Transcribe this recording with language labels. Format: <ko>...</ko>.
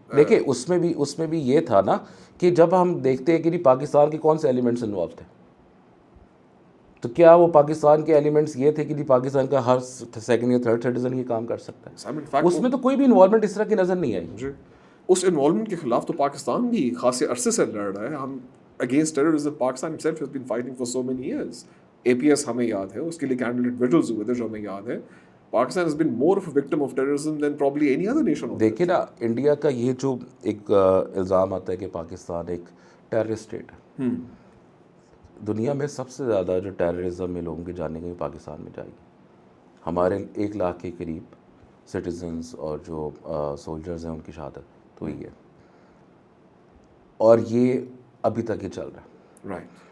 <ur>دیکھیں اس میں بھی یہ تھا نا کہ جب ہم دیکھتے ہیں کہ پاکستان کے کون سے ایلیمنٹس انوالو تھے, تو کیا وہ پاکستان کے ایلیمنٹس یہ تھے کہ پاکستان کا ہر سیکنڈ یا تھرڈ سٹیزن یہ کام کر سکتا ہے؟ اس میں تو کوئی بھی انوالومنٹ اس طرح کی نظر نہیں آئی. اس انوالومنٹ کے خلاف تو پاکستان بھی خاصے عرصے سے لڑ رہا ہے.</ur> <en>ہم against terrorism Pakistan himself has been fighting for so many years.</en> <ur>APS ہمیں یاد ہے, اس کے لیے کینڈیڈیٹ ویڈیوز ہوئے تھے جو ہمیں یاد ہے.</ur> <en>Pakistan has been more of a victim of terrorism than probably any other nation.</en> <ur>دیکھیں نا انڈیا کا یہ جو ایک الزام آتا ہے کہ پاکستان ایک ٹیررسٹ اسٹیٹ ہے, دنیا میں سب سے زیادہ جو ٹیررزم میں لوگوں کی جانیں گئی پاکستان میں جائے گی. ہمارے 1 لاکھ کے قریب سٹیزنز اور جو سولجرز ہیں ان کی شہادت ہوئی ہے, اور یہ ابھی تک یہ چل رہا ہے.</ur>